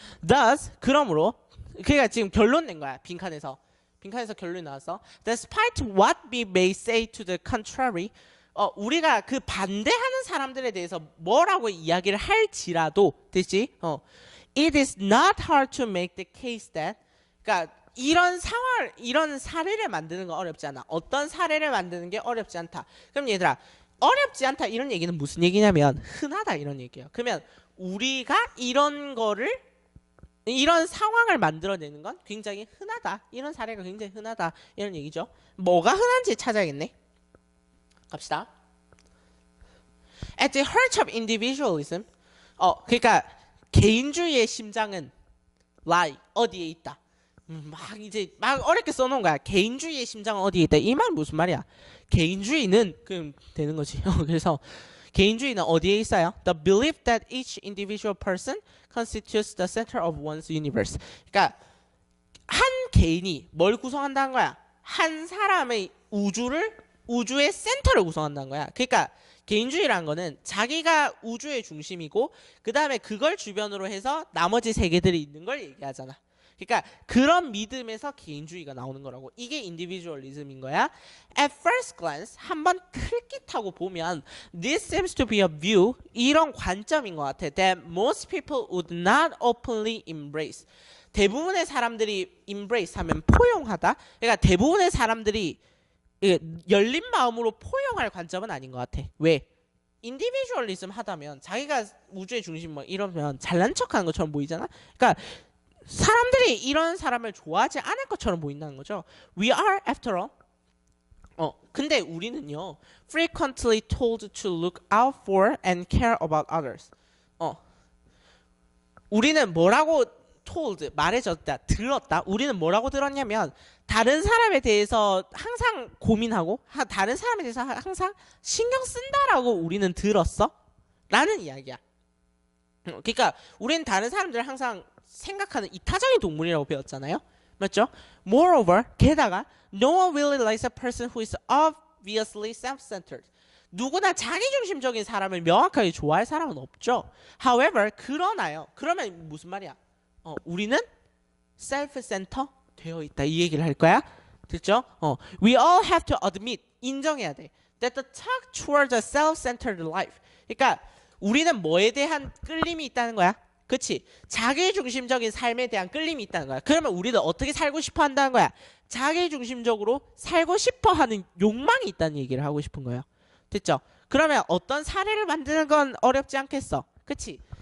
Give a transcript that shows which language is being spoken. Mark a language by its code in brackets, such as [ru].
[ko] Thus, 그러므로 그러니까 지금 결론 낸 거야. 빈칸에서 결론이 나와서 [en] despite what we may say to the contrary, [ko] 우리가 그 반대하는 사람들에 대해서 뭐라고 이야기를 할지라도 됐지? [en] It is not hard to make the case that, [ko] 그러니까 이런 사례를 만드는 건 어렵지 않아. 어떤 사례를 만드는 게 어렵지 않다. 그럼 얘들아, 어렵지 않다 이런 얘기는 무슨 얘기냐면 흔하다 이런 얘기예요. 그러면 우리가 이런 상황을 만들어내는 건 굉장히 흔하다. 이런 사례가 굉장히 흔하다. 이런 얘기죠. 뭐가 흔한지 찾아야겠네. [en] 갑시다. At the heart of individualism. [ko] 그러니까 개인주의의 심장은 lie, 어디에 있다. 막 어렵게 써놓은 거야. 개인주의의 심장은 어디에 있다. 이 말은 무슨 말이야? 개인주의는 그럼 되는 거지. 그래서 개인주의는 어디에 있어요? [en] The belief that each individual person constitutes the center of one's universe. [ko] 그러니까 한 개인이 뭘 구성한다는 거야? 한 사람의 우주의 센터를 구성한다는 거야. 그러니까 개인주의라는 거는 자기가 우주의 중심이고 그 다음에 그걸 주변으로 해서 나머지 세계들이 있는 걸 얘기하잖아. 그러니까 그런 믿음에서 개인주의가 나오는 거라고. 이게 인디비주얼리즘인 거야. [en] At first glance, [ko] 한번 클깃하고 보면 [en] this seems to be a view, [ko] 이런 관점인 것 같아. [en] That most people would not openly embrace. [ko] 대부분의 사람들이 embrace 하면 포용하다. 그러니까 대부분의 사람들이 열린 마음으로 포용할 관점은 아닌 것 같아. 왜? 인디비주얼리즘 하다면 자기가 우주의 중심 뭐 이러면 잘난 척하는 것처럼 보이잖아. 그러니까 사람들이 이런 사람을 좋아하지 않을 것처럼 보인다는 거죠. [en] We are, after all. [ko] 근데 우리는요, [en] frequently told to look out for and care about others. [ko] 우리는 뭐라고 told, 말해줬다, 들었다. 우리는 뭐라고 들었냐면 다른 사람에 대해서 항상 고민하고 다른 사람에 대해서 항상 신경 쓴다라고 우리는 들었어. 라는 이야기야. 그러니까 우리는 다른 사람들을 항상 생각하는 이타적인 동물이라고 배웠잖아요. 맞죠? [en] Moreover, 게다가 no one really likes a person who is obviously self-centered. [ko] 누구나 자기중심적인 사람을 명확하게 좋아할 사람은 없죠. However, 그러나요. 그러면 무슨 말이야? 우리는 self-center 되어 있다. 이 얘기를 할 거야. 됐죠? [en] We all have to admit, [ko] 인정해야 돼. [en] That the talk towards a self-centered life. [ko] 그러니까 우리는 뭐에 대한 끌림이 있다는 거야? 그치? 자기중심적인 삶에 대한 끌림이 있다는 거야. 그러면 우리는 어떻게 살고 싶어 한다는 거야? 자기중심적으로 살고 싶어 하는 욕망이 있다는 얘기를 하고 싶은 거예요. 됐죠? 그러면 어떤 사례를 만드는 건 어렵지 않겠어. 그치?